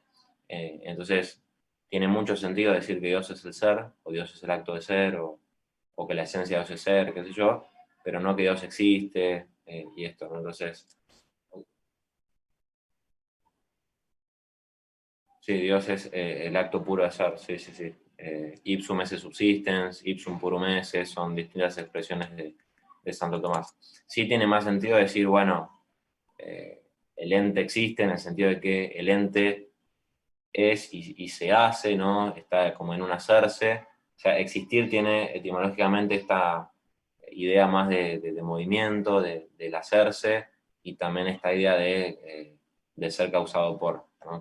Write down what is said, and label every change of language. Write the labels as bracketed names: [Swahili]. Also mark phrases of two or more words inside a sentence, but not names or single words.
[Spanish] Entonces, tiene mucho sentido decir que Dios es el ser, o Dios es el acto de ser, o que la esencia de Dios es ser, qué sé yo, pero no que Dios existe y esto, ¿no? Entonces, sí, Dios es el acto puro de ser, sí, sí, sí. [Latin] Ipsum esse subsistens, ipsum purum esse, [Spanish] son distintas expresiones de Santo Tomás. Sí tiene más sentido decir, bueno, el ente existe en el sentido de que el ente es y se hace, ¿no? Está como en un hacerse. O sea, existir tiene etimológicamente esta idea más de movimiento, del hacerse, y también esta idea de ser causado por, ¿no?